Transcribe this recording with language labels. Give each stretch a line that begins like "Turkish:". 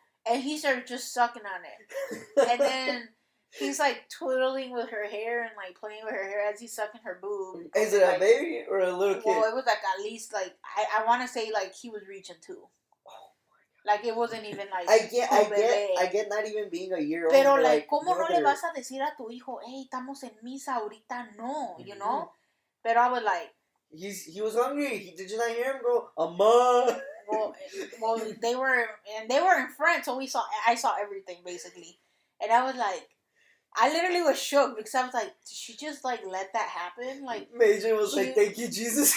English: And he started just sucking on it. And then he's like twiddling with her hair and like playing with her hair as he's sucking her boob. Is it a baby or a little kid? Well, it was like at least like I want to say like he was reaching too. Like it wasn't even like I get not even being a year old.
Spanish: Pero like, ¿cómo no le vas a decir a tu hijo, hey, estamos en misa ahorita?
English: No, you know?
Spanish: Pero
English: I was like, he was hungry. Did you not hear him go, Amma? Well, they were in front, so I saw everything basically, and I was like, I literally was shook because I was like, did she just like let that happen? Like Major was like, thank you, Jesus.